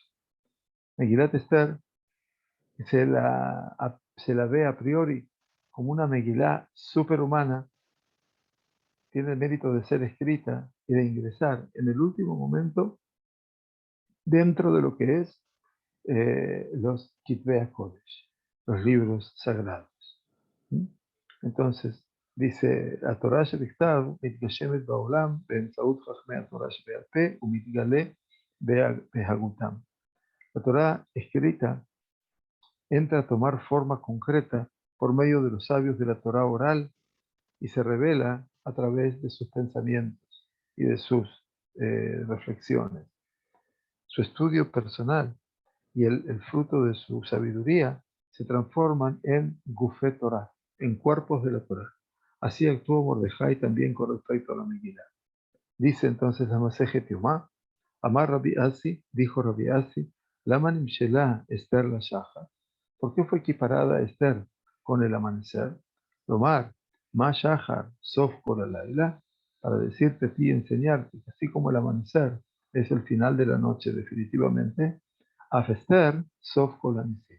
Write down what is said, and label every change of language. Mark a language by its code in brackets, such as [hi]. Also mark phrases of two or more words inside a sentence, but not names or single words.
[es] Megilat Esther se la ve a priori como una Megilá superhumana, tiene el mérito de ser escrita y de ingresar en el último momento dentro de lo que es los [he] כתבי קודש, [es] los libros sagrados. [he] ¿Mm? [es] Entonces, dice, la Torah [he] שבכתב מתגשמת בעולם באמצעות חכמי התורה שבעל פה ומתגלה בהגותם. [es] La Torah escrita entra a tomar forma concreta por medio de los sabios de la Torah oral y se revela a través de sus pensamientos y de sus reflexiones. Su estudio personal y el fruto de su sabiduría se transforman en [he] גופי תורה, [es] en cuerpos de la Torah. Así actuó Mordejai también con respecto a la Megilá. Dice entonces la [he] מסכת יומא, אמר רבי אסי, [es] dijo Rabbi Asi, [he] למה נמשלה אסתר לשחר. [es] ¿Por qué fue equiparada Esther con el amanecer? [he] לומר מה שחר סוף כל הלילה, [es] para decirte a ti y enseñarte que así como el amanecer es el final de la noche definitivamente, [he] אף אסתר, סוף כל הניסים.